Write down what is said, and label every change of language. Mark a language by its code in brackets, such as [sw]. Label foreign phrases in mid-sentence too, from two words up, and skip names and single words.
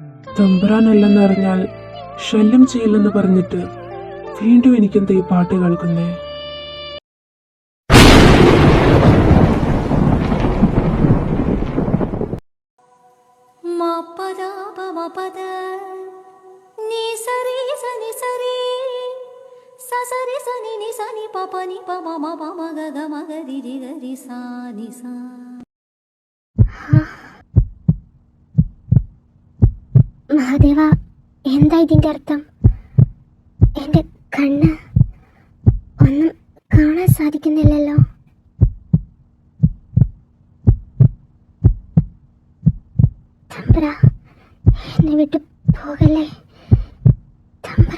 [ml] തമ്പുരാനല്ലെന്നറിഞ്ഞാൽ ശല്യം ചെയ്യില്ലെന്ന് പറഞ്ഞിട്ട് വീണ്ടും എനിക്കെന്താ ഈ പാട്ട് കേൾക്കുന്നേ? మపద నీ సరి సని సరి ససరి సని ని సని పపని పమ మమ మగ గ మగ రి రి గ రి సా ని సా. മഹാദേവ, എന്താ ഇതിന്റെ അർത്ഥം? എന്റെ കണ്ണ് ഒന്നും കാണാൻ സാധിക്കുന്നില്ലല്ലോ. തമ്പ്ര, എന്നെ വിട്ട് പോകല്ലേ തമ്പ്ര.